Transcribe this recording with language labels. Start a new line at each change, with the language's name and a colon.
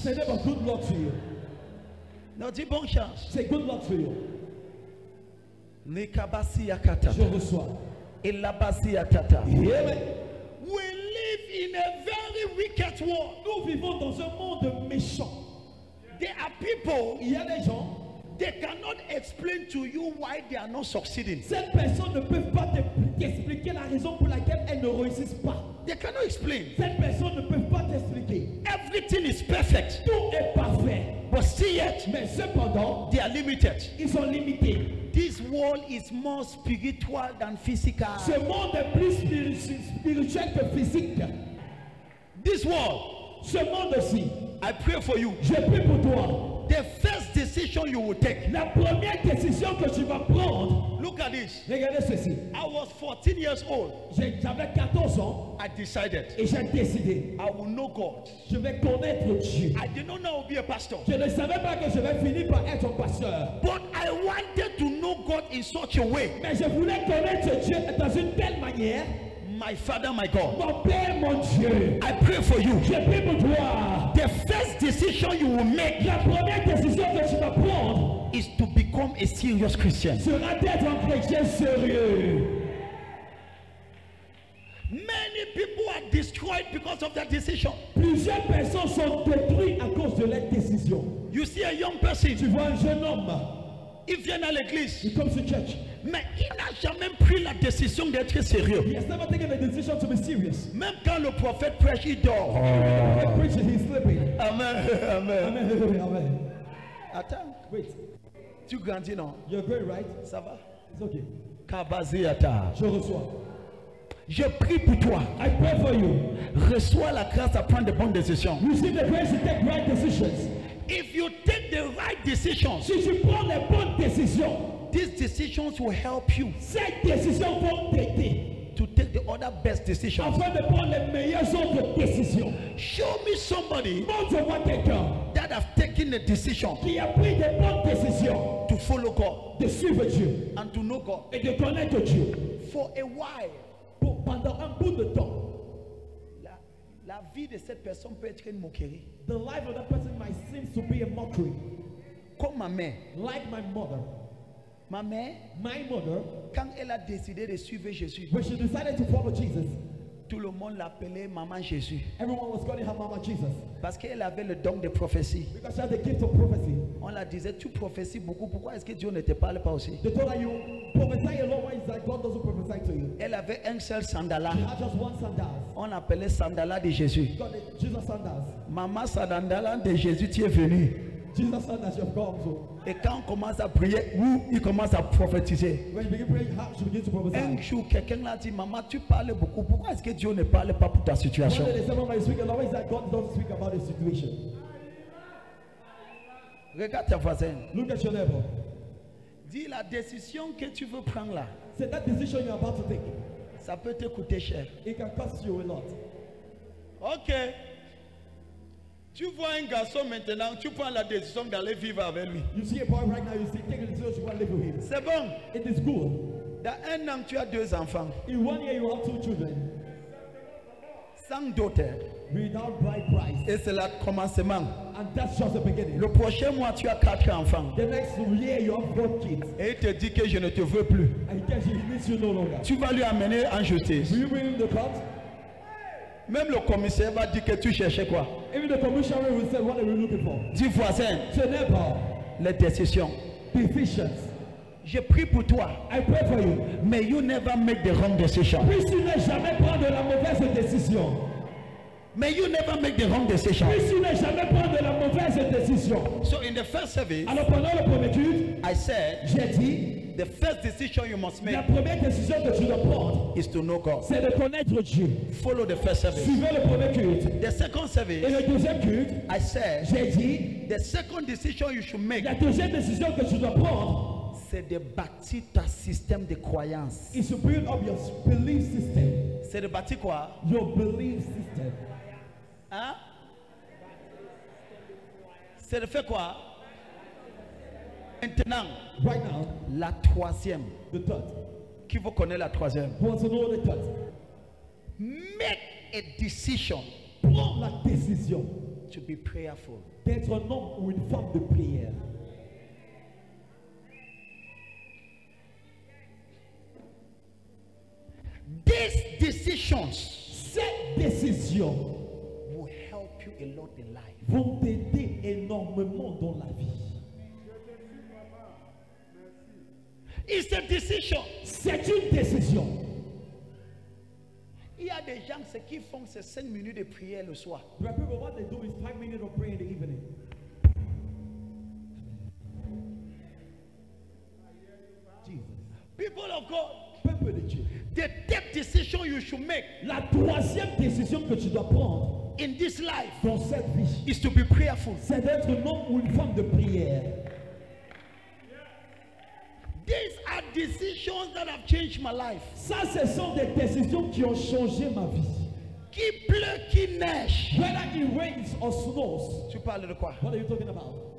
English: Say, neighbor, good luck to you.
French: Non, dis bonne chance.
English: Say, good luck to you. Nekabasi yakata.
French: Je reçois. Elabasi yakata.
English: Hear me? We live in a very wicked world.
French: Nous vivons dans un monde méchant.
English: There are people,
French: Il y a des gens,
English: they cannot explain to you why they are not succeeding.
French: ces personnes ne peuvent pas t'expliquer la raison pour laquelle elles ne réussissent pas.
English: They cannot explain.
French: Ces personnes ne peuvent pas t'expliquer.
English: Everything is perfect,
French: Tout est parfait.
English: but still yet
French: Mais cependant,
English: they are limited.
French: ils sont limités.
English: This world is more spiritual than physical.
French: Ce monde est plus spirituel que physique.
English: This world,
French: Ce monde-ci,
English: I pray for you.
French: je prie pour toi.
English: The first decision you will take.
French: La première décision que tu vas prendre,
English: Look at this.
French: regardez ceci.
English: I was 14 years old.
French: J'avais 14 ans
English: I decided
French: et j'ai décidé,
English: I will know God.
French: je vais connaître Dieu.
English: I did not know I would be a pastor,
French: Je ne savais pas que je vais finir par être un pasteur.
English: but I wanted to know God in such a way.
French: Mais je voulais connaître Dieu dans une telle manière.
English: My Father, my God,
French: Mon Père, mon Dieu,
English: I pray for you.
French: je prie pour toi.
English: The first decision you will make
French: La première décision que tu vas prendre
English: is to become a serious Christian.
French: sera d'être un chrétien sérieux.
English: Many people are destroyed because of that decision.
French: Plusieurs personnes sont détruites à cause de leur décision.
English: You see a young person,
French: Tu vois un jeune homme, il vient à l'église,
English: il comes to church.
French: mais il n'a jamais pris la décision d'être sérieux.
English: He has never taken a decision to be serious.
French: Même quand le prophète prêche, il dort.
English: The preacher, he's sleeping. Amen, amen. Amen. Amen.
French: Attends,
English: Wait,
French: tu grandis, non?
English: you're great, right?
French: Ça va?
English: It's okay. Kabaziata.
French: Je reçois. Je prie pour toi.
English: I pray for you.
French: Reçois la grâce à prendre de bonnes décisions.
English: Receive the grace to take right decisions. If you take the right decisions,
French: Si tu prends les bonnes décisions,
English: these decisions will help you
French: ces décisions vont t'aider
English: to take the other best decisions.
French: afin de prendre les meilleures autres décisions.
English: Show me somebody
French: Montre-moi quelqu'un
English: that have taken a decision
French: qui a pris des bonnes décisions
English: to follow God
French: de suivre Dieu
English: and to know God.
French: et de connaître Dieu.
English: For a while,
French: Pendant un bout de temps, la vie de cette personne peut être une moquerie.
English: the life of that person might seem to be a mockery.
French: Comme ma mère.
English: Like my mother.
French: Ma mère,
English: My mother,
French: quand elle a décidé de suivre Jésus,
English: when she decided to follow Jesus,
French: tout le monde l'appelait Maman Jésus.
English: everyone was calling her Mama Jesus
French: Parce qu'elle avait le don de prophétie.
English: because she had the gift of prophecy.
French: On la disait, tu prophéties beaucoup, pourquoi est-ce que Dieu ne te parle pas aussi?
English: They told her you prophesy a lot. Why is that God doesn't prophesy to you?
French: Elle avait un seul sandala.
English: She had just one sandals.
French: On l'appelait sandala de Jésus.
English: Got the Jesus sandals.
French: Maman sandala de Jésus, tu es venu.
English: Jesus sandals you have come to.
French: Et quand on commence à prier, il commence à prophétiser.
English: When you begin praying, she begins to prophesy.
French: Un jour, quelqu'un l'a dit, maman, tu parles beaucoup. Pourquoi est-ce que Dieu ne parle pas pour ta
English: One
French: situation?
English: day they said, Mama, you speak a lot. Why is that God doesn't speak about the situation?
French: Regarde ta voisine.
English: Look at your neighbor.
French: Dis la décision que tu veux prendre là,
English: Say that decision you're about to take,
French: ça peut te coûter cher.
English: it can cost you a lot. Ok.
French: Tu vois un garçon maintenant, tu prends la décision d'aller vivre avec lui.
English: You see a boy right now, you see, take a decision you want to live with him.
French: C'est bon.
English: It is good.
French: Dans un an, tu as 2 enfants.
English: In 1 year, you have 2 children
French: Sans dot.
English: without bride price.
French: Et c'est le commencement.
English: And that's just the beginning.
French: Le prochain mois, tu as 4 enfants.
English: The next year, you have 4 kids.
French: Et il te dit que je ne te veux plus.
English: And he tells you he needs you no longer.
French: Tu vas lui amener en justice.
English: Will you bring him the court?
French: Même le commissaire va dire que tu cherchais quoi?
English: Even the commissioner will say, what are we looking for?
French: Dis voisin,
English: Say, neighbor,
French: les décisions.
English: decisions.
French: Je prie pour toi.
English: I pray for you. May you never make the wrong decision.
French: Puisse-tu ne jamais prendre la mauvaise décision.
English: May you never make the wrong decision.
French: Puisse-tu ne jamais prendre la mauvaise décision.
English: So in the first service,
French: Alors pendant le premier culte,
English: I said,
French: j'ai dit,
English: the first decision you must
French: la
English: make
French: première décision que tu dois prendre,
English: is to know God.
French: c'est de connaître Dieu.
English: Follow the first service.
French: Suivez le premier culte.
English: The second
French: Et
English: service,
French: le deuxième culte,
English: I said,
French: j'ai dit,
English: the second decision you should make
French: la deuxième décision que tu dois prendre, c'est de bâtir ta système de croyance.
English: is to build up your belief system.
French: C'est de bâtir quoi?
English: Your belief system.
French: Hein? C'est de faire quoi? Maintenant,
English: Right now,
French: la troisième.
English: the third.
French: Qui vous connaît la troisième?
English: You want to know the third? Make a decision
French: Prends la décision
English: to be prayerful.
French: d'être un homme ou une femme de prière.
English: These decisions
French: Ces décisions
English: will help you a lot in life.
French: vont t'aider énormément dans la vie.
English: It's a decision.
French: C'est une décision. Il y a des gens, ce qu'ils font, c'est 5 minutes de prière le soir.
English: There are people, what they do is 5 minutes of prayer in the evening. Jesus. People of God,
French: Peuple de Dieu.
English: the third decision you should make
French: La troisième décision que tu dois prendre
English: in this life
French: dans cette vie,
English: is to be prayerful.
French: c'est d'être un homme ou une femme de prière.
English: These are decisions that have changed my life.
French: Ça, ce sont des décisions qui ont changé ma vie. Qui pleut, qui neige.
English: Whether it rains or snows.
French: Tu parles de quoi?
English: What are you talking about?